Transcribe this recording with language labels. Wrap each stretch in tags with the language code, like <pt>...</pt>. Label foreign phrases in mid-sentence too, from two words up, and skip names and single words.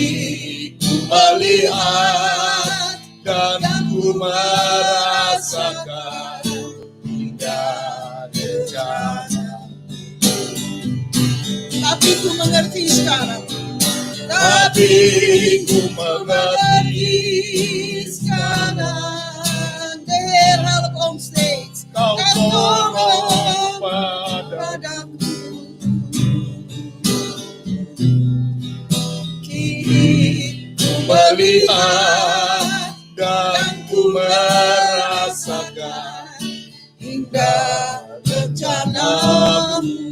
<id>Ku melihat dan ku merasakan indah rencana. tapi ku mengerti sekarang. Tapi ku mengerti sekarang.</id> <nl>De Heer help ons steeds.</nl> <id>Kau tolong padaku. Kini ku melihat dan ku merasakan indah rencanamu.</id>